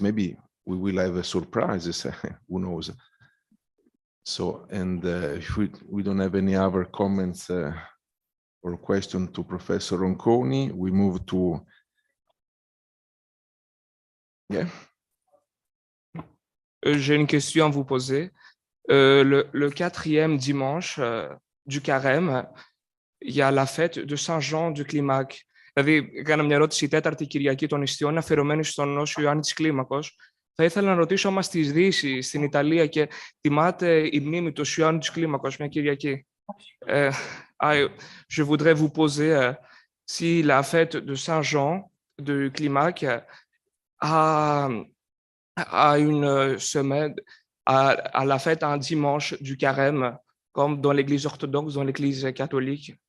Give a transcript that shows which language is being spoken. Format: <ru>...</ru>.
<en>Maybe we will have surprises, who knows. So, and if we don't have any other comments or question to Professor Ronconi, we move to, yeah.</en> <fr>J'ai une question à vous poser. Le 4e dimanche du Carême, il y a la fête de Saint-Jean du Κλίμακ.</fr> <el>Δηλαδή, έκανα μια ερώτηση η 4η Κυριακή των Ιστιών, αφιερωμένη στον Όσιο Ιωάννη της Κλίμακος. Θα ήθελα να ρωτήσω όμως στη Δύση, στην Ιταλία, και τιμάται η μνήμη του Όσιου Ιωάννη της Κλίμακος μια Κυριακή.</el> <fr>Je voudrais vous poser si la fête de Saint-Jean de Climac a une semaine, à la fête un dimanche du Carême, comme dans l'Église orthodoxe, dans l'Église catholique.</fr>